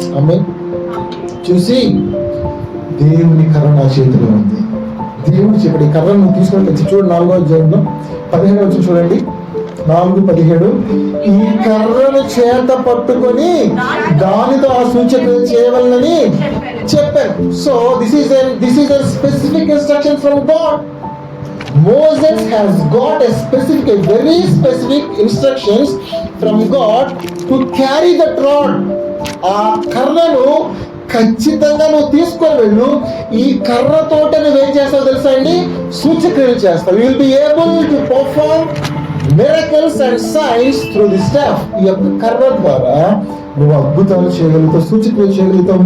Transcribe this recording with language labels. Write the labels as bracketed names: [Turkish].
[Telugu] అమ్మే చూసి, దేవుని కర్ర నా చేతిలో ఉంది. దేవుడు చెప్పాడు, ఈ కర్రను నువ్వు తీసుకొని వచ్చి చూడు. 4వ అధ్యాయంలో 17వ వచనం చూడండి, 4:17. ఈ కర్రను చేత పట్టుకొని దానితో ఆ సూచక్రియ చేయవలనని చెప్పాను. [English] So this is a specific instruction from God. Moses has got a very specific instructions from God to carry that rod. [Telugu] ఆ కర్రను ఖచ్చితంగా నువ్వు తీసుకొని వెళ్ళు. ఈ కర్రతోట నువ్వేం చేస్తావు తెలుసా అండి, సూచక్రియలు చేస్తావు. [English] You will be able to perform miracles and signs through the staff. [Telugu] ఈ యొక్క కర్ర ద్వారా నువ్వు అద్భుతాలు చేయగలుగుతావు, సూచక్రియలు చేయగలుగుతావు.